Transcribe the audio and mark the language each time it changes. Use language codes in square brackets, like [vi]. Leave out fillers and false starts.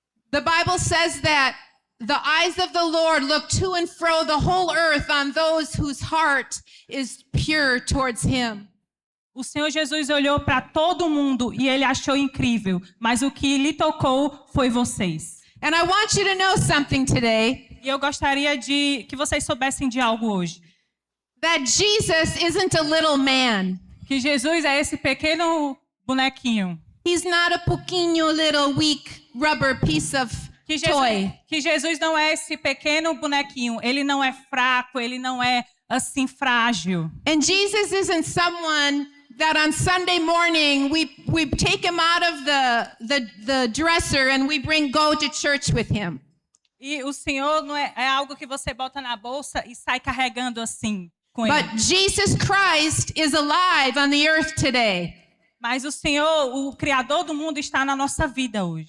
[en] The Bible says that the eyes of the Lord look to and fro the whole earth on those whose heart is pure towards him. [pt] O Senhor Jesus olhou para todo mundo e ele achou incrível, mas o que lhe tocou foi vocês. [en] And I want you to know something today, [pt] E eu gostaria de que vocês soubessem de algo hoje. [en] that Jesus isn't a little man. [pt] Que Jesus é esse pequeno bonequinho. [en] He's not a [pt] pouquinho [en] little weak rubber piece of toy. [pt] Que Jesus não é esse pequeno bonequinho. Ele não é fraco, ele não é assim frágil. [en] And Jesus isn't someone that on Sunday morning we take him out of the dresser and we go to church with him. [pt] E o Senhor não é algo que você bota na bolsa e sai carregando assim com ele. [en] But Jesus Christ is alive on the earth today. [pt] Mas o Senhor, o Criador do mundo, está na nossa vida hoje.